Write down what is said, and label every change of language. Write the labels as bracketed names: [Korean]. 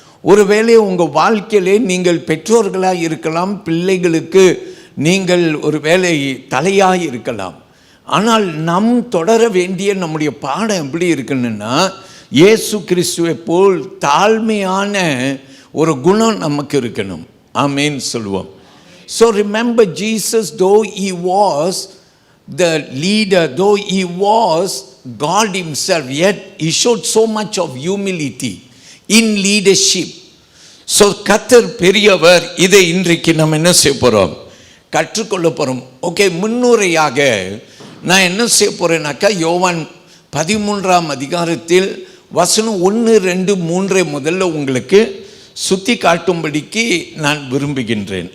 [Tamil] ஒருவேளை உங்கள் வாழ்க்கையிலே நீங்கள் பெற்றோர்களாக இருக்கலாம், பிள்ளைகளுக்கு நீங்கள் ஒரு வேலை தலையாக இருக்கலாம். ஆனால் நம் தொடர வேண்டிய நம்முடைய பாடம் எப்படி இருக்குன்னா, இயேசு கிறிஸ்துவை போல் தாழ்மையான ஒரு குணம் நமக்கு இருக்கணும். ஆமேன் சொல்லுவோம். [English] So remember Jesus, though he was the leader, though he was God himself, yet he showed so much of humility in leadership. [Tamil] So கர்த்தர் பெரியவர். இதை இன்றைக்கு நம்ம என்ன செய்ய போகிறோம்? கற்றுக்கொள்ள போகிறோம். ஓகே, முன்னுரையாக நான் என்ன செய்ய போகிறேன்னாக்கா, யோவான் 13ஆம் அதிகாரத்தில் வசனம் 1, 2, 3 முதல்ல உங்களுக்கு சுற்றி காட்டும்படிக்கு நான் விரும்புகின்றேன்.